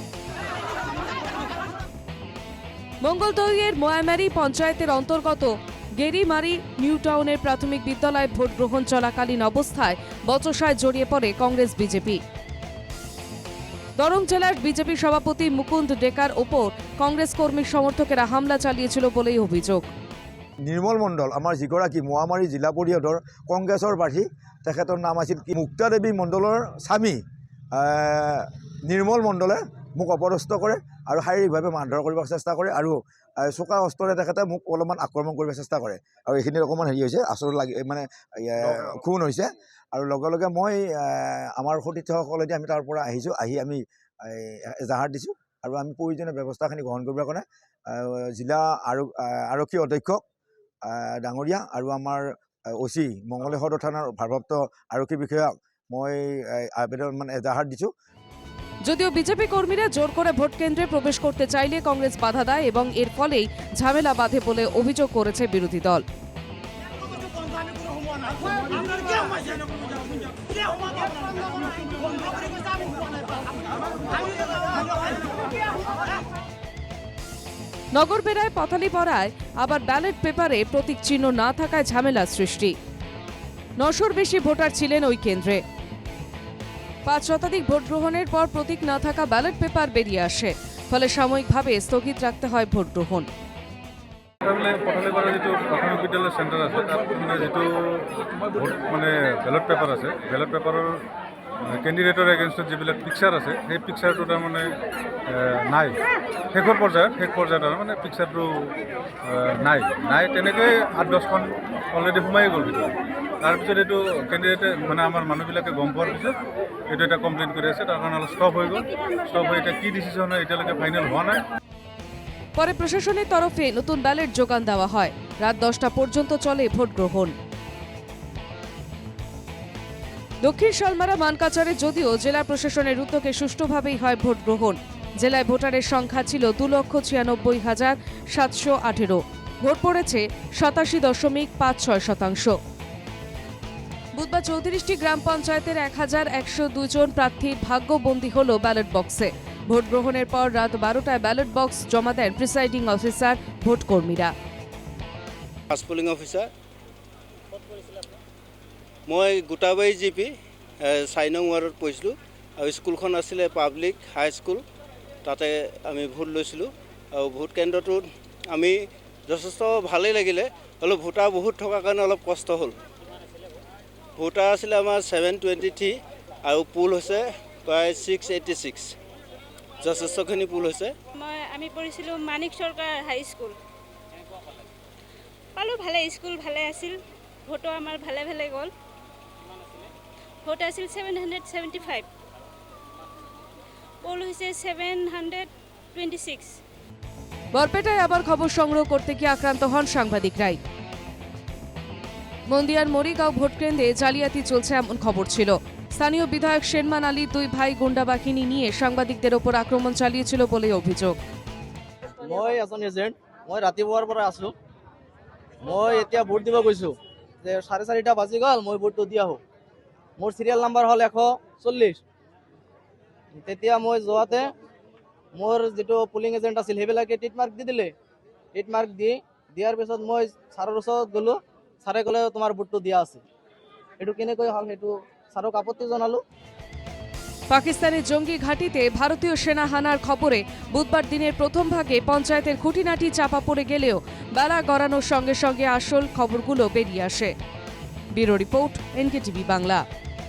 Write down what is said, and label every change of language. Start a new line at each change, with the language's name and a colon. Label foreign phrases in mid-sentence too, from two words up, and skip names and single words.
Bangla: মঙ্গলদৈয়ের ময়ামারি পঞ্চায়েতের অন্তর্গত গেরিমারি নিউ টাউনের প্রাথমিক বিদ্যালয়ে ভোট গ্রহণ চলাকালীন অবস্থায় বচসায় জড়িয়ে পড়ে কংগ্রেস বিজেপি। দরং জেলার বিজেপি সভাপতি মুকুন্দ ডেকার ওপর কংগ্রেস কর্মী সমর্থকেরা হামলা চালিয়েছিল বলেই অভিযোগ।
Assamese: নির্মল মণ্ডল আমার যিগৰাকী মহামাৰী জিলা পৰিষদৰ কংগ্ৰেছৰ প্ৰাৰ্থী, তেখেতৰ নাম আছিল মুক্তা দেৱী মণ্ডলৰ স্বামী নিৰ্মল মণ্ডলে মোক অপদস্থ কৰে আৰু শাৰীৰিকভাৱে মাৰধৰ কৰিব চেষ্টা কৰে আৰু চোকা অস্ত্ৰৰে তেখেতে মোক অলপমান আক্ৰমণ কৰিব চেষ্টা কৰে আৰু এইখিনিত অকণমান হেৰি হৈছে, আচৰণ লাগি মানে খুন হৈছে। আৰু লগে লগে মই আমাৰ সতীৰ্থসকলেদি আমি তাৰ পৰা আহিছোঁ, আহি আমি এজাহাৰ দিছোঁ আৰু আমি প্ৰয়োজনীয় ব্যৱস্থাখিনি গ্ৰহণ কৰিবৰ কাৰণে জিলা আৰক্ষী অধীক্ষক ডাঙৰীয়া আৰু আমাৰ অচি মঙলে সদৰ থানাৰ ভাৰপ্ৰাপ্ত আৰক্ষী বিষয়াক মই আবেদন এজাহাৰ দিছোঁ।
Bangla: যদিও বিজেপি কর্মীরা জোর করে ভোট কেন্দ্রে প্রবেশ করতে চাইলে কংগ্রেস বাধা দেয় এবং এর ফলেই ঝামেলা বাধে বলে অভিযোগ করেছে বিরোধী দল। নগরবেড়ায় পথালিপাড়ায় আবার ব্যালট পেপারে প্রতীক চিহ্ন না থাকায় ঝামেলার সৃষ্টি। ৯০০-র বেশি ভোটার ছিলেন ওই কেন্দ্রে। ৫ শতাধিক ভোট গ্রহণের পর প্রতীক না থাকা ব্যালট পেপার বেরিয়ে আসে, ফলে সাময়িকভাবে স্থগিত রাখতে হয় ভোট গ্রহণ।
Assamese: পথালিপাড়া যিটো প্ৰাথমিক বিদ্যালয় চেণ্টাৰ আছে, তাত যিটো ভোট
English: ballot paper
Assamese: আছে, বেলট পেপাৰৰ কেণ্ডিডেটৰ এগেইনষ্টত যিবিলাক পিকচাৰ আছে, সেই পিকচাৰটো তাৰমানে নাই। শেষ পৰ্যায়ত আৰু পিকচাৰটো নাই তেনেকৈ 8-10খন অলৰেডি সোমাই গ'ল ভিতৰত। তাৰপিছত এইটো কেণ্ডিডেটে আমাৰ মানুহবিলাকে গম পোৱাৰ পিছত এইটো এটা কমপ্লেইন কৰি আছে, তাৰ কাৰণে অলপ ষ্টপ হৈ গ'ল। ষ্টপ হৈ এতিয়া কি ডিচিশ্যন হয় এতিয়ালৈকে ফাইনেল হোৱা নাই।
Bangla: পরে প্রশাসনের তরফে নতুন ব্যালট যোগান দেওয়া হয়। রাত 10টা পর্যন্ত চলে ভোট গ্রহণ। দক্ষিণ শালমারা মানকাচরে যদিও জেলা প্রশাসনের উদ্যোগে সুষ্ঠুভাবেই হয় ভোট গ্রহণ। জেলায় ভোটারের সংখ্যা ছিল 2,96,718। ভোট পড়েছে 87.56%। বুধবার 34টি গ্রাম পঞ্চায়েতের 1,102 জন প্রার্থীর ভাগ্যবন্দী হল ব্যালট বক্সে। ভোট গ্রহণের পর রাত 12টায় ব্যালট বক্স জমা দেন
English: presiding officer,
Bangla: ভোট কর্মীরা।
English: polling officer
Assamese: মই গোটাবাৰী জিপি 4 নং ৱাৰ্ডত পঢ়িছিলোঁ আৰু স্কুলখন আছিলে
English: public high school,
Assamese: তাতে আমি ভোট লৈছিলোঁ। আৰু ভোট কেন্দ্ৰটোত আমি যথেষ্ট ভালেই লাগিলে, অলপ ভোটাৰ বহুত থকাৰ কাৰণে অলপ কষ্ট হ'ল। ভোটাৰ আছিলে আমাৰ 723 আৰু পুল হৈছে প্ৰায় 686, যথেষ্টখিনি পুল হৈছে। আমি পঢ়িছিলোঁ মানিক চৰকাৰ হাই স্কুল, পালোঁ ভালে, স্কুল ভালে আছিল, ভোটো আমাৰ ভালে গ'ল। ভোট আছিল 775,
Bangla: পোল হয়েছে 726। বরপেটায় আবার খবর সংগ্রহ করতে গিয়ে আক্রান্ত হন সাংবাদিকরাই। মন্দিয়ার মরিগাঁও ভোট কেন্দ্রে জালিয়াতি চলছে এমন খবর ছিল। স্থানীয় বিধায়ক শেরমান আলী 2 ভাই গুন্ডা বাহিনী নিয়ে সাংবাদিকদের ওপর আক্রমণ চালিয়েছিল বলে অভিযোগ।
Assamese: মই এজন এজেন্ট, মই ৰাতিপুৱাৰ পৰা আছো। মই এতিয়া ভোট দিব গৈছো যে 4:30 বাজি গ'ল, মই ভোটটো দি আহো। মোৰ
English: serial number
Assamese: হ'ল 140। তেতিয়া মই যোৱাতে মোৰ যেটো
English: polling agent
Assamese: আছিল সেইবিলাকে
English: tick mark
Assamese: দি দিলে।
English: tick mark
Assamese: দিয়াৰ পিছত মই ছাৰৰ ওচৰত গ'লো। ছাৰে ক'লে তোমাৰ ভোটটো দিয়া আছে। এইটো কেনেকৈ হ'ল সেইটো ছাৰক আপত্তি জনালো।
Bangla: পাকিস্তানের জঙ্গি ঘাঁটিতে ভারতীয় সেনা হানার খবরে বুধবার দিনের প্রথম ভাগে পঞ্চায়েতের খুঁটিনাটি চাপা পড়ে গেলেও বেলা গড়ানোর সঙ্গে সঙ্গে আসল খবরগুলো বেরিয়ে আসে। ব্যুরো রিপোর্ট, NKTV বাংলা।